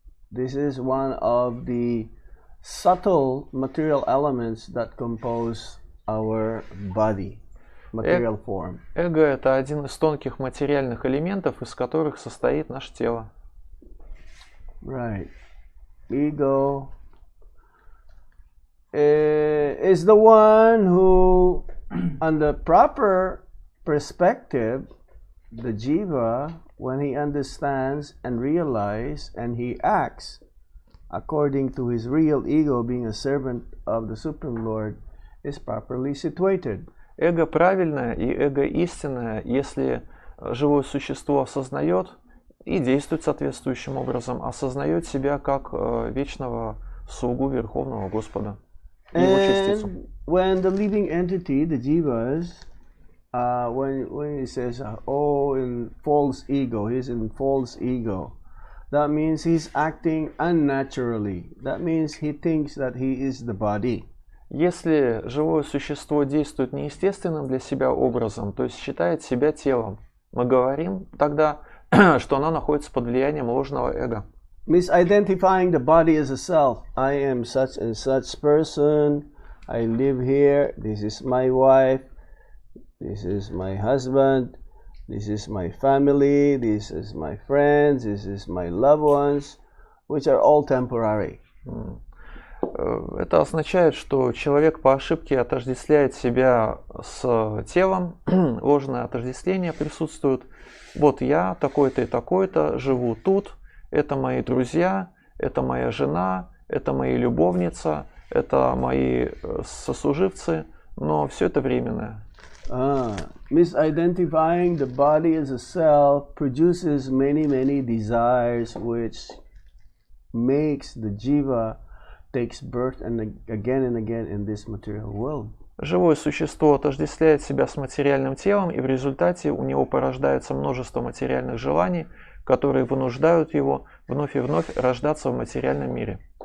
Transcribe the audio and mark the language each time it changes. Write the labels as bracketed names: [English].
[English] This is one of the subtle material elements that compose our body, material form. [Russian] Эго – это один из тонких материальных элементов, из которых состоит наше тело. [English] Right. Ego is the one who, on the proper perspective, the jiva, when he understands and realizes and he acts according to his real ego, being a servant of the Supreme Lord, is properly situated. [Russian] Эго правильное и эго истинное, если живое существо осознает и действует соответствующим образом, осознает себя как вечного слугу Верховного Господа. [English] And when the living entity, the jivas, when he says, oh, in false ego, he's in false ego, that means he's acting unnaturally. That means he thinks that he is the body. [Russian] Если живое существо действует неестественным для себя образом, то есть считает себя телом, мы говорим тогда, что она находится под влиянием ложного эго. [English] Misidentifying the body as a self. I am such and such person. I live here. This is my wife. This is my husband. This is my family. This is my friends. This is my loved ones, which are all temporary. [Russian] Это означает, что человек по ошибке отождествляет себя с телом, ложное отождествление присутствует. Вот я такой-то и такой-то, живу тут, это мои друзья, это моя жена, это мои любовница, это мои сослуживцы, но все это временное. [English] Misidentifying the body as a self produces many desires, which makes the jiva takes birth and again in this material world. [Russian] Живое существо отождествляет себя с материальным телом, и в результате у него порождается множество материальных желаний, которые вынуждают его вновь и вновь рождаться в материальном мире.